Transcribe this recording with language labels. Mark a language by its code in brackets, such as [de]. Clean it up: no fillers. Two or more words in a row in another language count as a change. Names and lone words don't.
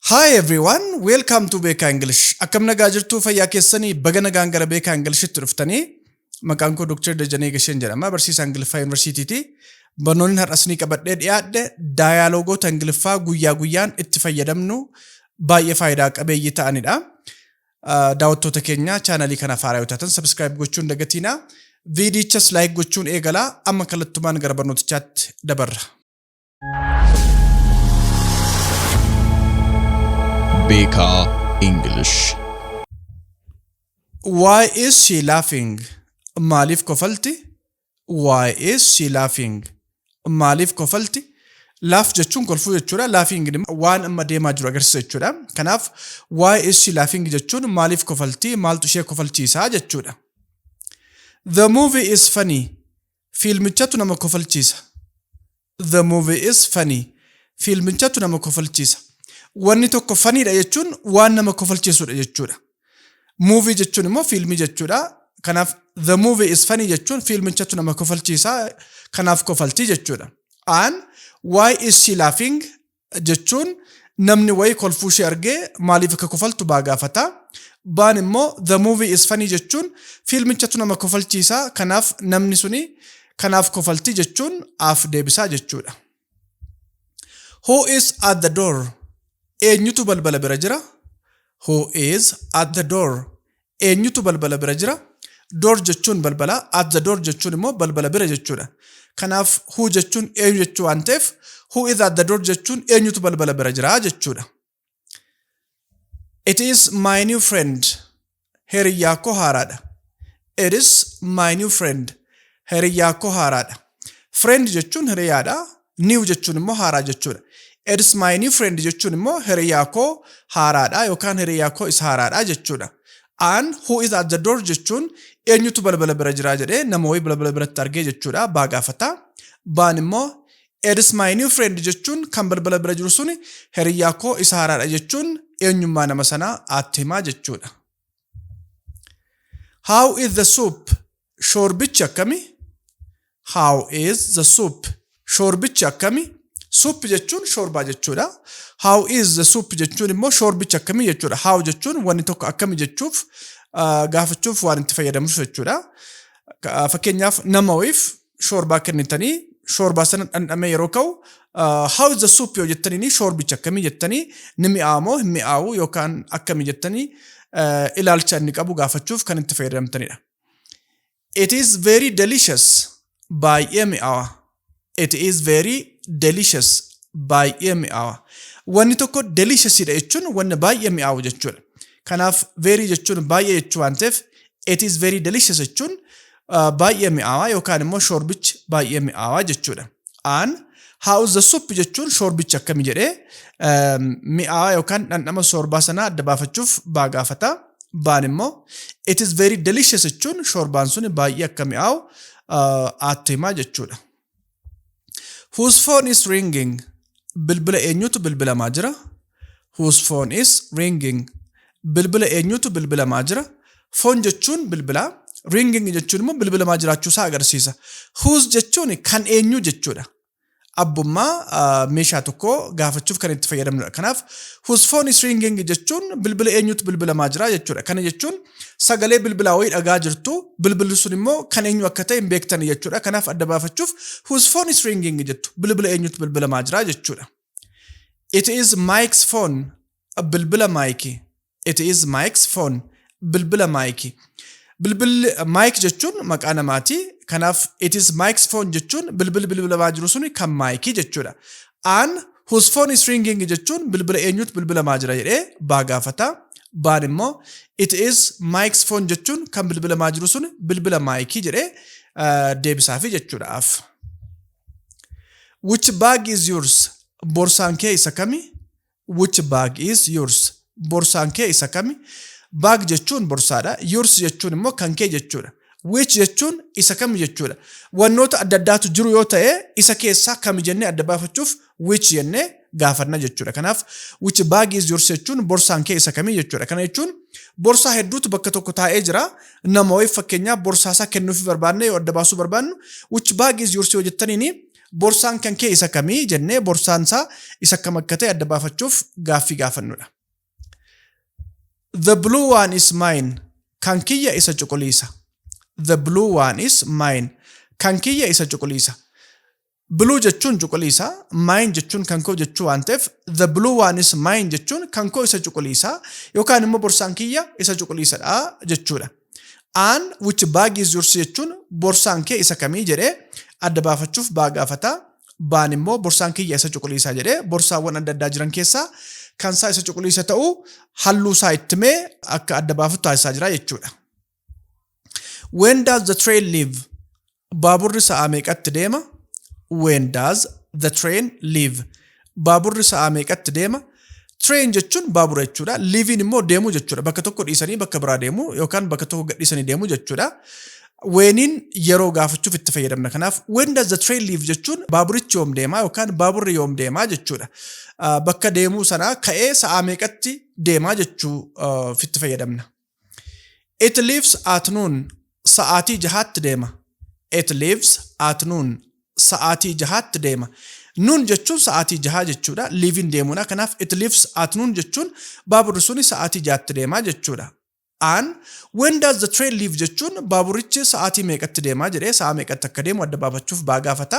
[en] Hi everyone, welcome to Beka English. [om] Akkam nagaa jirtu fayyaa keessanii baga nagaan gara Beka Englishtti dhuftanii maqaan koo Dr. Dajanee Gasheen jedhama barsiisaa Ingiliffaa Yuunivarsiitiiti. Barnoonni har'as ni qabadhee dhiyaadhe daayaaloogoota Ingiliffaa guyyaa guyyaan itti fayyadamnu baay'ee faayidaa qabeeyyii ta'anidha. Daawwattoota keenya chaanalii kana faaraa yoo taatan subscribe gochuun dagatiina. Viidiyochas like gochuun eegalaa amma kallattumaan gara barnootichaatti dabarra. Beka English. [en] Why is she laughing? [om] Maaliif kofalti? [en] Why is she laughing? [om] Maaliif kofalti? Laugh jechuun kolfuu jechuudha. Laughing waan amma deemaa jiru agarsiisa jechuudha. Kanaaf [en] why is she laughing [om] jechuun maaliif kofalti? Maaltu ishee kofalchiisaa jechuudha. [en] The movie is funny. [om] Fiilmichatu nama kofalchiisa. [en] The movie is funny. [om] Fiilmichatu nama kofalchiisa. Wanni tokko funnyidha jechuun waan nama kofalchiisudha jechuudha. Movie jechuun immoo fiilmii jechuudha. Kanaaf [en] the movie is funny [om] jechuun fiilmichatu nama kofalchiisa kanaaf kofaltii jechuudha. And [en] why is she laughing [om] jechuun namni wayi kolfuu ishee argee maaliif akka kofaltu baagaafata. Baan immoo [en] the movie is funny [om] jechuun fiilmichatu nama kofalchiisa kanaaf namni suni kanaaf kofaltii jechuun af deebisaa jechuudha. [en] Who is at the door? [om] Eenyutu balbala bira jira? [en] Who is at the door? [om] Eenyutu balbala bira jira? Door jechuun balbala, [en] at the door [om] jechuun immoo balbala bira jechuudha. Kanaaf who jechuun eenyu jechuu waan ta'eef [en] who is at the door [om] jechuun eenyutu balbala bira jira jechuudha. [en] It is my new friend. [om] Hiriyyaa koo haaraadha. [en] It is my new friend. [om] Hiriyyaa koo haaraadha. Friend jechuun hiriyyaadha. New jechuun immoo haaraa jechuudha. [en] It is my new friend [om] jechuun immoo hiriyyaa koo haaraadha yookaan hiriyyaa koo is haaraadha jechuudha. And [en] who is at the door [om] jechuun eenyutu balbala bira jira jedhee nama wayii balbala biratti argee jechuudha baagaafata. Baan immoo [en] it is my new friend [om] jechuun kan balbala bira jiru suni hiriyyaa koo is haaraadha jechuun eenyummaa nama sanaa aatti himaa jechuudha. [en] How is the soup? [om] Shoorbichi akkami? [en] How is the soup? [om] Shoorbichi akkami? Soup jechuun shoorbaa jechuudha. [en] How is the soup [om] jechuun immoo shoorbichi akkami jechuudha. How jechuun wanni tokko akkami jechuuf gaafachuuf waan itti fayyadamnu jechuudha. Fakkeenyaaf nama wayiif shoorbaa kennitanii shoorbaa sana dhandhamee yeroo ka'u [en] how is the soup [om] yoo jettanii shoorbichi akkami jettanii ni mi'aawa moo hin mi'aawu yookaan akkami jettanii ilaalcha inni qabu gaafachuuf kan itti fayyadamtanidha. [en] It is very delicious. [om] Baay'ee mi'aawa. [en] It is very delicious. [om] Baay'ee mi'aawa. Wanni tokko delicious dha jechuun wanni baay'ee mi'aawu jechuudha. Kanaaf very jechuun baay'ee jechuu waan ta'eef [en] it is very delicious [om] jechuun baay'ee mi'aawa yookaan immoo shoorbichi baay'ee mi'aawa jechuudha. And [en] how is the soup [om] jechuun shoorbichi akkami jedhee mi'aawa yookaan dhandhama shoorbaa sanaa adda baafachuuf baagaafata. Baan immoo [en] it is very delicious [om] jechuun shoorbaan suni baay'ee akka mi'aawu aatti himaa jechuudha. [en] Whose phone is ringing? [om] Bilbila eenyutu bilbilamaa jira? [en] Whose phone is ringing? [om] Bilbila eenyutu bilbilamaa jira? Phone jechuun bilbila, ringing jechuun immoo bilbilamaa jiraachuu isaa agarsiisa. Whose jechuun kan eenyu jechuudha. Abbummaa meeshaa tokko gaafachuuf kan itti fayyadamnudha. Kanaaf [en] whose phone is ringing [om] jechuun bilbila eenyutu bilbilamaa jira jechuudha. Kana jechuun sagalee bilbilaa wayii dhagaa jirtu bilbilli sun immoo kan eenyu akka ta'e hin beektan jechuudha. Kanaaf adda baafachuuf [en] whose phone is ringing [om] jettu bilbila eenyutu bilbilamaa jira jechuudha. [en] It is Mike's phone. [om] Bilbila Mike. [en] It is Mike's phone. [om] Bilbila Mike. Bilbilli Mike jechuun maqaa namaati. Kanaaf [en] it is Mike's phone [om] jechuun bilbilamaa jiru suni kan Mike jechuudha. And [en] whose phone is ringing [om] jechuun bilbila eenyutu bilbilamaa jira jedhee baagaafata. Baan immoo [en] it is Mike's phone [om] jechuun kan bilbilamaa jiru suni bilbila Mike jedhee deebisaafi jechuudhaaf. [en] Which bag is yours? [om] Borsaan kee isa kami? [en] Which bag is yours? [om] Borsaan kee isa kami? Bag jechuun borsaadha. Yours jechuun immoo kan kee jechuudha. Which jechuun isa kami jechuudha. Wannoota adda addaatu jiru yoo ta'e isa keessaa kami jennee adda baafachuuf which jennee gaafanna jechuudha. Kanaaf [en] which bag is yours [om] jechuun borsaan kee isa kami jechuudha. Kana jechuun borsaa hedduutu bakka tokko taa'ee jira. Nama wayii fakkeenyaaf borsaasaa kennuufi barbaanne yoo adda baasuu barbaannu [en] which bag is yours [om] yoo jettaniini borsaan kan kee isa kamii jennee borsaan isaa isa kam akka ta'e adda baafachuuf gaaffii gaafannudha. [en] The blue one is mine. [om] Kan kiyya isa cuquliisa. [en] The blue one is mine. [om] Kan kiyya isa cuquliisa. Blue jechuun cuquliisa, mine jechuun kan koo jechuu waan ta'eef [en] the blue one is mine [om] jechuun kan koo isa cuquliisa yookaan immoo borsaan kiyya isa cuquliisadha jechuudha. And [en] which bag is yours [om] jechuun borsaan kee isa kamii jedhee adda baafachuuf baa gaafata. Baan immoo borsaan kiyya isa cuquliisa jedhee borsaawwan adda addaa jiran keessaa kan isaa isa cuquliisa ta'uu halluu isaa itti mee akka adda baafatu taasisaa jira jechuudha. [en] When does the train leave? [om] Baaburri sa'a meeqatti deema? [en] When does the train leave? [om] Baaburri sa'a meeqatti deema? Train jechuun baabura jechuudha. Leaving immoo deemuu jechuudha. Bakka tokko dhiisanii bakka biraa deemuu yookaan bakka tokko gadhiisanii deemuu jechuudha. Whenin yeroo gaafachuuf itti fayyadamna. Kanaaf [en] when does the train leave [om] jechuun baaburichi yoom deemaa yookaan baaburri yoom deemaa jechuudha. Bakka deemuu sanaa ka'ee sa'a meeqatti deemaa jechuu itti fayyadamna. [en] It leaves at noon. [om] Sa'aatii jahaatti deema. [en] It leaves at noon. [om] Sa'aatii jahaatti deema. Noon jechuun sa'aatii jahaa jechuudha. Leaving deemuudha. Kanaaf [en] it leaves at noon [om] jechuun baaburri suni sa'aatii jahaatti deemaa jechuudha. And [en] when does the train leave [om] jechuun baaburichi sa'aatii meeqatti deemaa jedhee sa'a meeqatti akka deemu adda baafachuuf baa gaafata.